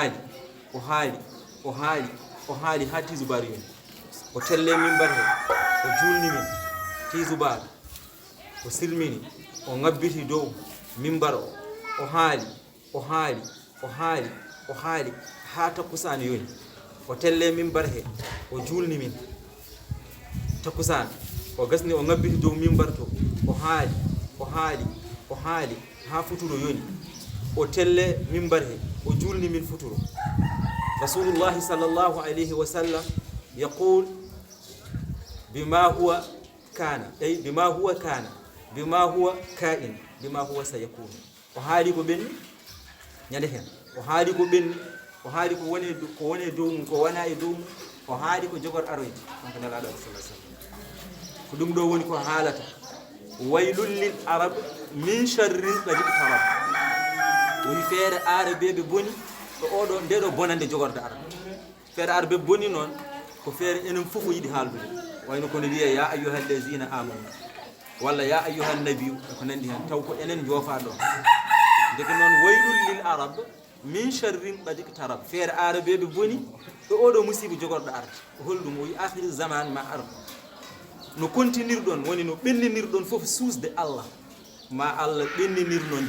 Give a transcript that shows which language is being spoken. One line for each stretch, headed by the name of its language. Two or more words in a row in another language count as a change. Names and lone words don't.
Fula: haali ha tisubar yoni o telle mimbar he o julni min tisubar o silmini o ngabbiti dow mimbar o haali ha takkusane yoni o telle mimbar he o julni min takkusane o gasni o ngabbiti dow mimbar to o haali ha futuro yoni o telle mimbar he o julni min futuro
Arabic: رسول الله صلى الله عليه وسلم يقول بما هو كان أي بما هو كان بما هو كائن بما هو سيكون
Fula: o haali ko ɓenni ñande hen o haali ko ɓenni o haali ko woni e dow mum ko wona e dow mum o haali ko jogor aroyde kanko nelaɗo Allah
Arabic: صلى سلم
Fula: ko ɗum ɗo woni ko haalata
Arabic: ويل للعرب من شر قد اقترب
Fula: woni feere arabeɓe boni ɗo oɗo ndeɗo bonande jogorde arab feere arabe boni noon ko feere enen fof yiɗi haaldude wayno kono wiye
Arabic: يا أيها الذين آمنوا
Fula: walla
Arabic: يا أيها النبي
Fula: ko nandi hen taw ko enen joofa ɗon deke noon
Arabic: ويل للعرب من شر قد اقترب
Fula: feere arabeɓe boni ɗo oɗo musiba jogorɗo arde ko holɗum o wi
Arabic: آخر الزمان
Fula: ma arab no kontinirɗon woni no ɓenninirɗon fof suusde Allah ma Allah ɓenninir noon